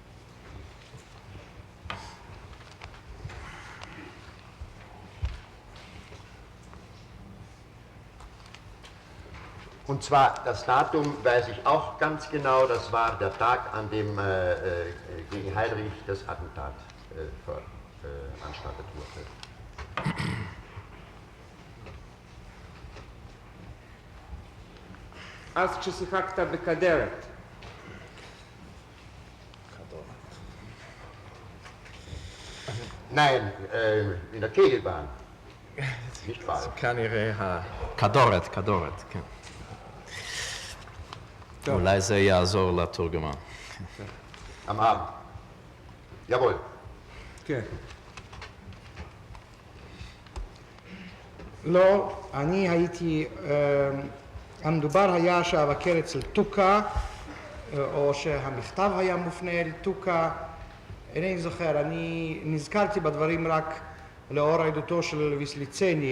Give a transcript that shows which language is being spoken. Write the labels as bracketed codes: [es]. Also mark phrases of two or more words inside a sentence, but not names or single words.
[de] Und zwar, das Datum weiß ich auch ganz genau, das war der Tag, an dem gegen Heydrich das Attentat veranstaltet wurde. [he] אז כששיחקת בכדרת. [de] Nein, in der Kegelbahn. Nicht wahr? [he] כנראה כדורת, כן. אולי זה יעזור לתורגמן. [de] Am Abend. Jawohl. [he] כן. לא, אני הייתי, המדובר היה שאבקר אצל טוקה, או שהמכתב היה מופנה אל טוקה, אינני זוכר, אני נזכרתי בדברים רק לאור עדותו של ויסליצני.